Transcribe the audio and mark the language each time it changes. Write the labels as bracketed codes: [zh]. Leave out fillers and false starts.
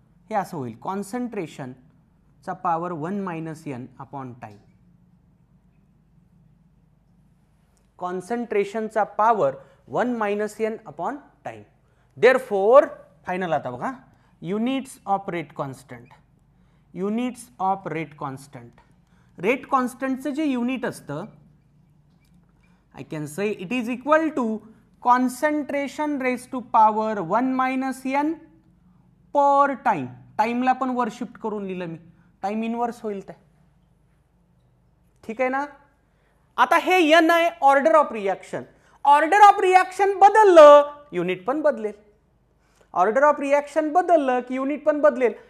[mr] हे असं होईल, कॉन्सन्ट्रेशन चा power 1 minus N upon time. कॉन्सन्ट्रेशनचा power 1 minus N upon time. [en] therefore final [mr] आता बघा, [en] Units of rate constant, units of rate constant. [mr] Rate कॉन्स्टंटचं जे unit असतं, [en] I can say it is equal to concentration raised to power 1 minus n per time. [mr] टाइमला पण वर shift करून लिहिलं मी, time inverse होईल ते. ठीक आहे ना. आता हे n आहे order of reaction. Order of reaction बदललं युनिट पण बदलेल. ऑर्डर ऑफ रिएक्शन बदललं की युनिट पण बदलेल.